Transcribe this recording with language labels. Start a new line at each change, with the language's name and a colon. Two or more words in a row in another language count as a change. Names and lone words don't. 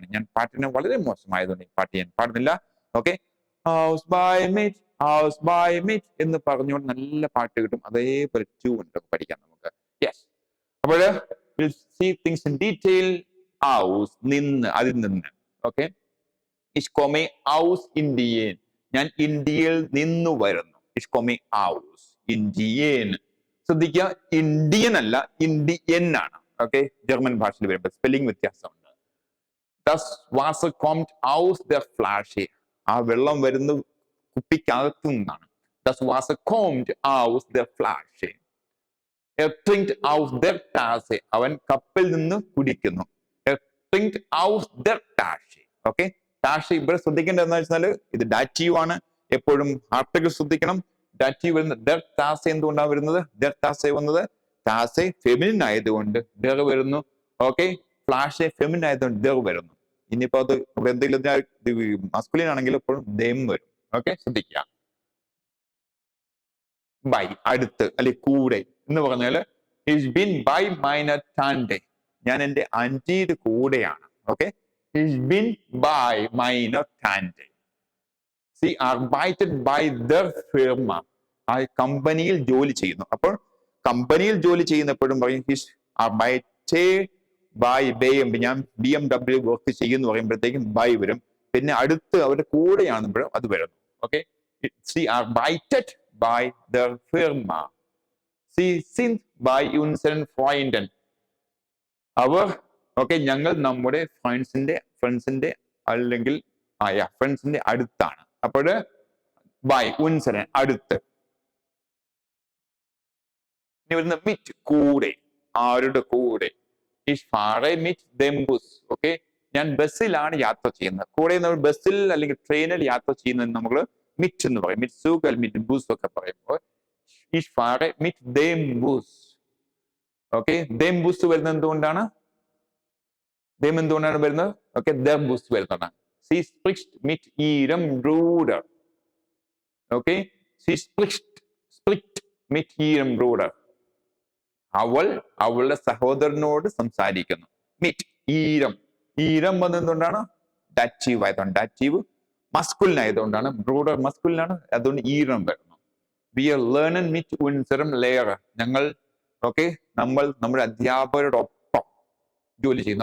Malayalam: ഞാൻ പാട്ടിനെ വളരെ മോശമായതുകൊണ്ട് ഈ പാട്ട് ഞാൻ പാടുന്നില്ല. ഓക്കെ,
German: aus bei mit, aus bei mit
Malayalam: എന്ന് പറഞ്ഞുകൊണ്ട് നല്ല പാട്ട് കിട്ടും. അതേപോലെ ട്യൂൺ പഠിക്കാം നമുക്ക്. യെസ്, അപ്പോൾ
English: will see things in detail.
Malayalam: ഹൗസ്, നിന്ന്, അതിൽ നിന്ന്. ഓക്കെ,
German: ich komme aus Indien,
Malayalam: ഞാൻ ഇന്ത്യയിൽ നിന്നു വരുന്നു.
German: ich komme aus Indien.
Malayalam: ശ്രദ്ധിക്കുക, ഇന്ത്യൻ അല്ല, ഇന്ത്യൻ ആണ്. ഓക്കെ, ജർമ്മൻ ഭാഷയിൽ വരുമ്പോൾ സ്പെല്ലിംഗ് വ്യത്യാസമുണ്ട്.
German: das Wasser kommt aus der Flasche,
Malayalam: ആ വെള്ളം വരുന്നത് കുപ്പിക്കകത്തു നിന്നാണ്.
German: das Wasser kommt aus der Flasche. er trinkt aus der Tasse,
Malayalam: അവൻ കപ്പിൽ നിന്ന് കുടിക്കുന്നു.
German: er trinkt aus der Tasche.
Malayalam: ഓക്കെ, ടാഷ് ഇവിടെ ശ്രദ്ധിക്കേണ്ടത് എന്താ വെച്ചാല്, ഇത് ഡാറ്റീവ് ആണ്. എപ്പോഴും ആർട്ടിക്കിൾ ശ്രദ്ധിക്കണം. ഡാറ്റീവ് വരുന്നത്
German: der Tasse.
Malayalam: എന്തുകൊണ്ടാണ് വരുന്നത്
German: der Tasse
Malayalam: വന്നത്? ടാസെ ഫെമിനിൻ ആയതുകൊണ്ട് ദർ വരുന്നു. ഓക്കെ, ഫ്ലാഷെ ഫെമിനിൻ ആയതുകൊണ്ട് ദർ വരുന്നു. ഇനിയിപ്പോ അത് എന്തെങ്കിലും മസ്കുലിൻ ആണെങ്കിൽ എപ്പോഴും ദം വരും. ഓക്കെ, ശ്രദ്ധിക്കുക. ബൈ, അടുത്ത്, അല്ലെങ്കിൽ കൂടെ എന്ന് പറഞ്ഞാല്
German: Ich bin bei meiner Tante,
Malayalam: ഞാൻ എന്റെ ആന്റിയുടെ കൂടെയാണ്. ഓക്കെ,
German: ich bin bei meiner Tante. Sie arbeitet bei der Firma.
Malayalam: ആ കമ്പനിയിൽ ജോലി ചെയ്യുന്നു. അപ്പോൾ കമ്പനിയിൽ ജോലി ചെയ്യുന്നപ്പോഴും പറയും
German: ich arbeite bei BMW,
Malayalam: ഞാൻ BMW വർക്ക് ചെയ്യുന്നു പറയുമ്പോഴത്തേക്കും ബൈ വരും. പിന്നെ അടുത്ത് അവരുടെ കൂടെയാണെപ്പോഴും അത് വരുന്നു. ഓക്കെ,
German: sie arbeitet bei der Firma. Sie sind bei unseren Freunden.
Malayalam: അവർ, ഓക്കെ, ഞങ്ങൾ നമ്മുടെ ഫ്രണ്ട്സിന്റെ അല്ലെങ്കിൽ ഫ്രണ്ട്സിന്റെ അടുത്താണ്. അപ്പോൾ
German: bei, unseren,
Malayalam: അടുത്ത്. ഇനി വരുന്ന മിറ്റ്, കൂടെ, ആരുടെ കൂടെ.
German: ich fahre mit dem Bus.
Malayalam: ഓക്കെ, ഞാൻ ബസ്സിലാണ് യാത്ര ചെയ്യുന്നത്. കൂടെ നമ്മൾ ബസ്സിൽ അല്ലെങ്കിൽ ട്രെയിനിൽ യാത്ര ചെയ്യുന്നത് നമ്മൾ മിറ്റ് എന്ന് പറയും.
German: mit Zug
Malayalam: അല്ലെങ്കിൽ
German: mit Bus
Malayalam: ഒക്കെ പറയുമ്പോൾ
German: ich fahre mit dem Bus.
Malayalam: ഓക്കെ,
German: dem Bus
Malayalam: വരുന്നത് എന്തുകൊണ്ടാണ്? എന്തുകൊണ്ടാണ് വരുന്നത്? ഓക്കെ,
German: der Bus
Malayalam: വരുന്നതാണ്.
German: sie spricht mit ihrem Bruder. ഓക്കെ, sie spricht mit ihrem Bruder.
Malayalam: അവൾ അവളുടെ സഹോദരനോട് സംസാരിക്കുന്നു.
German: mit ihrem.
Malayalam: ഈരം വന്നെന്തുകൊണ്ടാണ്? ഡാറ്റീവ് ആയതുകൊണ്ട്. ഡാറ്റീവ് മസ്കുലിൻ ആയതുകൊണ്ടാണ്. ബ്രൂഡർ മസ്കുലിനാണ്, അതുകൊണ്ട് ഈരം വരുന്നു.
German: Wir lernen mit unserem Lehrer.
Malayalam: ഞങ്ങൾ നമ്മൾ നമ്മുടെ അധ്യാപകരോടൊപ്പം ജോലി ചെയ്യുന്നു.